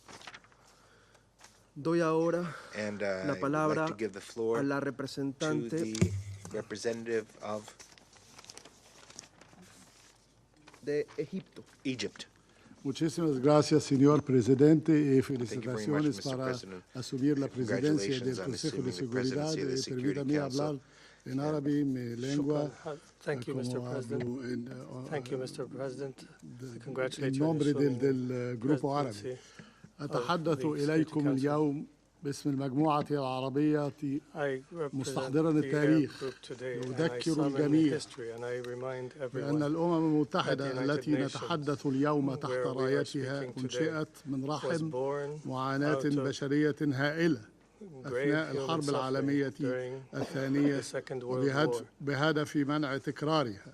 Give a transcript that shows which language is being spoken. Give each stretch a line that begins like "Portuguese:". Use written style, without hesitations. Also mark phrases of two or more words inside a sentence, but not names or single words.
Spanish: Doy ahora la palabra a la representante de Egipto. Muchísimas gracias, señor presidente, y felicitaciones para asumir la presidencia del Consejo de Seguridad. Permítame hablar en árabe, mi lengua.
English: Thank you, Mr. President. Thank you, Mr. President. I congratulate you.
Spanish: En nombre del grupo árabe.
Arabic: أتحدث إليكم اليوم باسم المجموعة العربية مستحضرا التاريخ يذكر الجميع بأن الأمم المتحدة التي نتحدث اليوم تحت رايتها أنشئت من رحم معاناة بشرية هائلة أثناء الحرب العالمية الثانية بهدف منع تكرارها.